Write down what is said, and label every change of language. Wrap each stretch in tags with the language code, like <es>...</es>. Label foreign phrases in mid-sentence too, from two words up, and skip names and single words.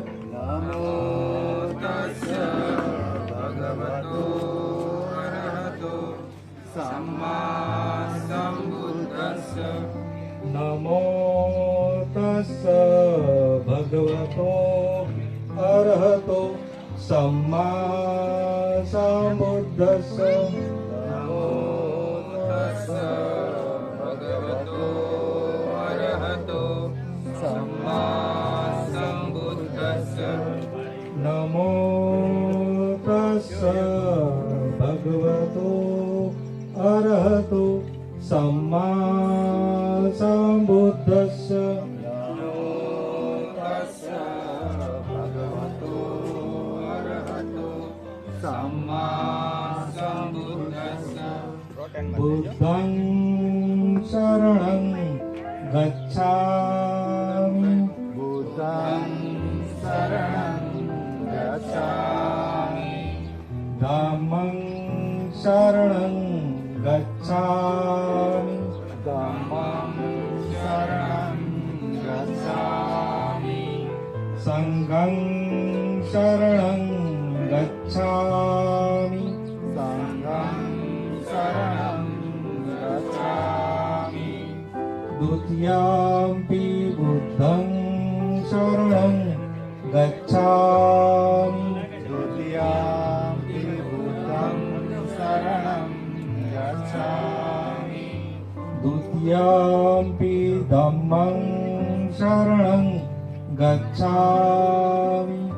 <pi>नमो तस्स भगवतो अरहतो सम्मा सम्बुद्धस्स. नमो तस्स भगवतो अरहतो सम्मा નમો તસ્સ ભગવતો અરહતો સમ્મા સંબુદ્ધસ્સ. બુદ્ધં શરણં ગચ્છામિ. ધમ્મં શરણં ગચ્છામિ. સંઘં શરણં ગચ્છામિ. દ્વિતીયમ્પિ બુદ્ધં શરણં ગચ્છામિ. દ્વિતીયમ્પિ ધમ્મં શરણં ગચ્છામિ.</pi>